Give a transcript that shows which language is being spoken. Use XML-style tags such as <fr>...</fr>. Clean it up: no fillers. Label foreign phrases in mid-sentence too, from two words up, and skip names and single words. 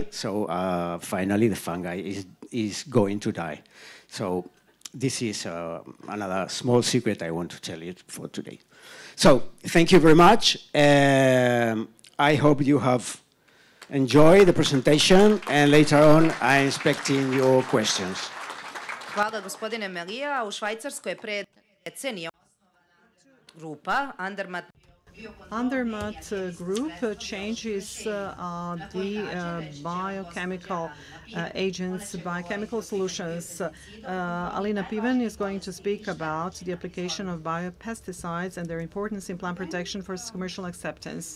<en>So finally, the fungi is going to die. So this is another small secret I want to tell you for today. So thank you very much. I hope you have enjoyed the presentation, and later on I'm expecting your questions.</en> <sr>Hvala gospodine Melija. U Švajcarskoj je pre decenija grupa Andermatt</sr> <en>Group changes the biochemical agents, biochemical solutions. Alina Piven is going to speak about the application of biopesticides and their importance in plant protection for commercial acceptance.</en>